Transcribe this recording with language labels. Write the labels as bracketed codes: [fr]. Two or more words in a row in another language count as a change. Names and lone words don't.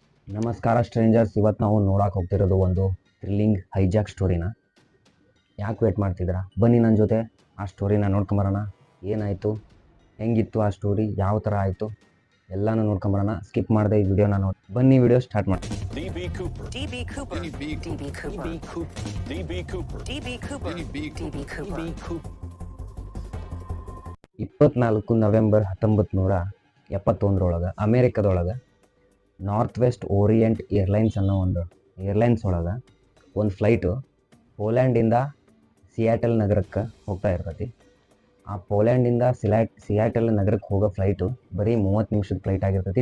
[kn] ನಮಸ್ಕಾರ ಸ್ಟ್ರೇಂಜರ್ಸ್. ಇವತ್ತು ನಾವು ನೋಡಕ್ಕೆ ಹೋಗ್ತಿರೋದು ಒಂದು [en] thrilling hijack [kn] ಸ್ಟೋರಿನ. ಯಾಕೆ ವೇಟ್ ಮಾಡ್ತಿದ್ದೀರಾ? ಬನ್ನಿ ನನ್ನ ಜೊತೆ ಆ ಸ್ಟೋರಿನ ನೋಡ್ಕೊಂಬರೋಣ. ಏನಾಯಿತು, ಹೆಂಗಿತ್ತು ಆ ಸ್ಟೋರಿ, ಯಾವ ಥರ ಆಯಿತು ಎಲ್ಲನೂ ನೋಡ್ಕೊಂಬರೋಣ. ಸ್ಕಿಪ್ ಮಾಡದೆ ಈ ವಿಡಿಯೋನ ನೋಡಿ. ಬನ್ನಿ [en] video start [kn] ಮಾಡ್ತೀನಿ. DB Cooper. DB Cooper. DB DB Cooper. DB Cooper. DB Cooper. DB Cooper. 24 ನವೆಂಬರ್ 1971 ಅಮೇರಿಕದೊಳಗೆ ನಾರ್ತ್ ವೆಸ್ಟ್ ಓರಿಯೆಂಟ್ ಏರ್ಲೈನ್ಸ್ ಅನ್ನೋ ಒಂದು ಏರ್ಲೈನ್ಸ್ ಒಳಗೆ ಒಂದು ಫ್ಲೈಟು ಪೋಲ್ಯಾಂಡಿಂದ ಸಿಯಾಟಲ್ ನಗರಕ್ಕೆ ಹೋಗ್ತಾ ಇರ್ತೈತಿ. ಆ ಪೋಲ್ಯಾಂಡಿಂದ ಸಿಯಾಟಲ್ ನಗರಕ್ಕೆ ಹೋಗೋ ಫ್ಲೈಟು ಬರೀ 30 ನಿಮಿಷದ ಫ್ಲೈಟ್ ಆಗಿರ್ತೈತಿ.